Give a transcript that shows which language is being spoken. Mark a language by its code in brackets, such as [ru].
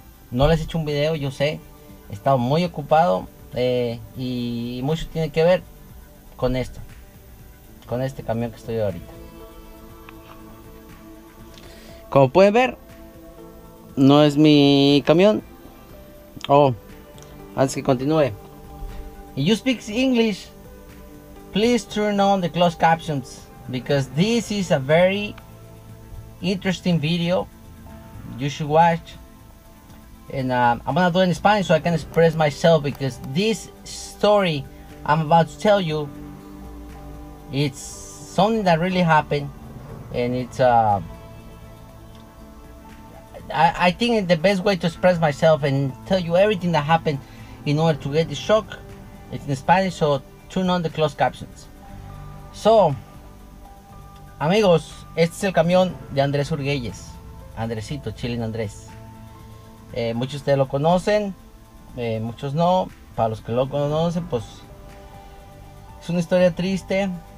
[es] No les he hecho un video, yo sé. He estado muy ocupado y mucho tiene que ver con esto, con este camión que estoy ahorita. Como pueden ver, no es mi camión. [en] Oh, [es] antes que continúe, [en] if you speak English, please turn on the closed captions because this is a very interesting video you should watch. And I'm gonna do it in Spanish so I can express myself, because this story I'm about to tell you, it's something that really happened, and it's I think the best way to express myself and tell you everything that happened in order to get the shock, it's in Spanish, so turn on the closed captions. [es] So, amigos, este es el camión de Andrés Urguelles, Andresito, Chilling Andrés. Muchos de ustedes lo conocen, muchos no. Para los que lo conocen, pues es una historia triste.